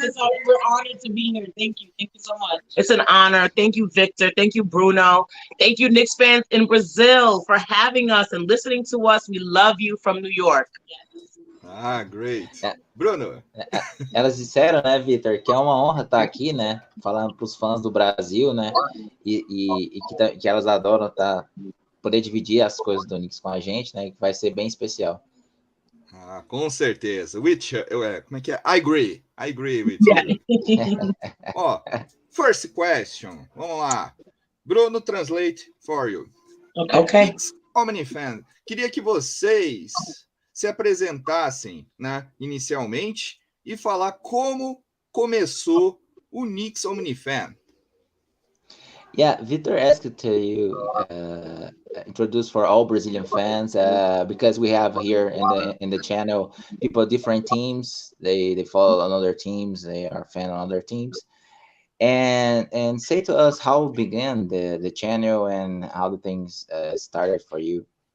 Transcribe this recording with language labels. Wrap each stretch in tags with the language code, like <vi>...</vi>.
<en>Yes, we're honored to be here. Thank you so much. It's an honor. Thank you, Victor. Thank you, Bruno. Thank you, Knicks fans in Brazil, for having us and listening to us. We love you from New York. Great. Bruno.</en> <pt>Elas disseram, né, Victor, que é uma honra estar aqui, né, falando para os fãs do Brasil, né, e que elas adoram poder dividir as coisas do Knicks com a gente, né, que vai ser bem especial. Com certeza. Como é que é?</pt> <en>I agree with you. First question.</en> <pt>Vamos lá.</pt> <en>Bruno, translate for you. Okay.</en> <pt>Omnifan, queria que vocês se apresentassem, né, inicialmente e falar como começou o Knicks Omnifan.</pt> <en>Yeah, Victor asked to you introduce for all Brazilian fans because we have here in the channel people different teams. They follow on other teams. They are fan on other teams, and say to us how began the channel and how the things started for you.</en>